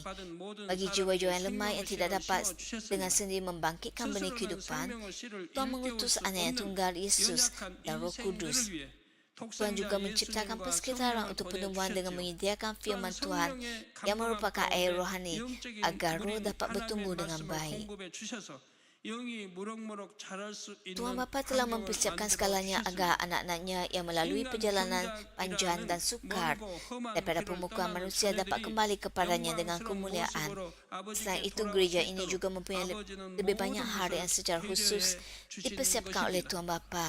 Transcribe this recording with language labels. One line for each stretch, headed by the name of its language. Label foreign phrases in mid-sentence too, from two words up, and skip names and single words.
Malay: Bagi jiwa-jiwa yang lemah yang tidak dapat dengan sendiri membangkitkan benih kehidupan, Tuhan mengutus anak yang tunggal Yesus dan Roh Kudus. Tuhan juga menciptakan persekitaran untuk pertumbuhan dengan menyediakan firman Tuhan yang merupakan air rohani agar roh dapat bertumbuh dengan baik.
Korean: 영이 무럭무럭 자랄 수 있는
Malay: Tuhan Bapa telah
Korean: 환경을
Malay: mempersiapkan
Korean: 만들어
Malay: segalanya
Korean: 주셨습니다.
Malay: agar anak-anaknya yang melalui perjalanan panjang dan sukar daripada permukaan manusia dapat kembali kepadanya dengan kemuliaan. Selain itu, gereja ini juga mempunyai lebih banyak hal yang secara khusus dipersiapkan oleh Tuhan Bapa.